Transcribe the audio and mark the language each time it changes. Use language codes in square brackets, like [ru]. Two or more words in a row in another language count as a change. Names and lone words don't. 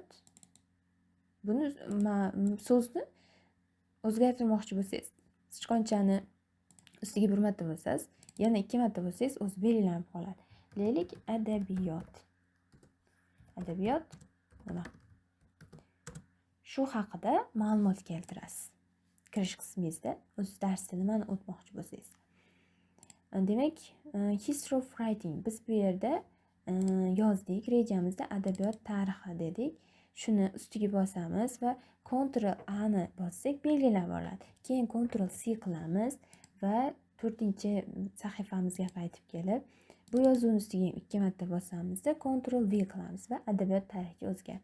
[uz] Buni so'zni o'zgartirmoqchi bo'lsangiz, sichqonchani ustiga 1 marta bo'lsangiz, yana 2 marta bo'lsangiz, o'zi belgilanib qoladi. Deylik, adabiyot. Adabiyot nima? Shu haqida ma'lumot keltirasiz. Kirish qismingizda o'z darsda nimani o'tmoqchi bo'lsangiz. Demak, [en] history of writing. [uz] Biz bu yerda yozdik, rejamizda adabiyot tarixi dedik. Shuni ustiga bosamiz va Ctrl A ni bossak belgilab oladi. Keyin Ctrl C qilamiz va 4-sahifamizga qaytib kelib, bu yozuvni ustiga 2 marta bosamizda Ctrl V qilamiz va adabiyot tarixiga o'zgardi.